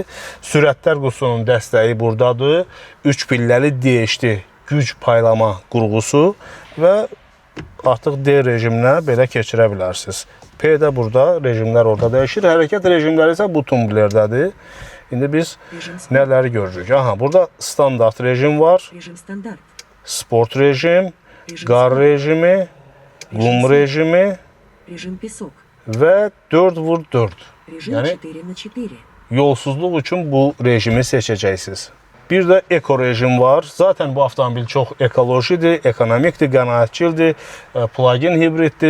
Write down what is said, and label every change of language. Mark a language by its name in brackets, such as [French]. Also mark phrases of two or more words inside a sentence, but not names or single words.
[Azerbaijani] Sürətlər qutusunun dəstəyi buradadır. 3 pilləli DHD güc paylama qurğusu və artıq D rejiminə belə keçirə bilərsiniz. P də burada, rejimlər orada dəyişir. Hərəkət rejimləri isə bu tumblerdədir. İndi biz nələri görürük? Aha, burada standart rejim var. [Russian] Режим стандарт. [Azerbaijani] Sport rejim, qar rejimi, qum rejimi [Russian] Режим песок. [Azerbaijani] və 4x4. [Russian] Режим [Azerbaijani] Yəni [Russian] 4 на 4. [Azerbaijani] yolsuzluq üçün bu rejimi seçəcəksiniz. Bir də eko rejim var. Zaten bu avtomobil çox ekolojidir, ekonomikdir, qənaətçildir, plug-in hibriddir.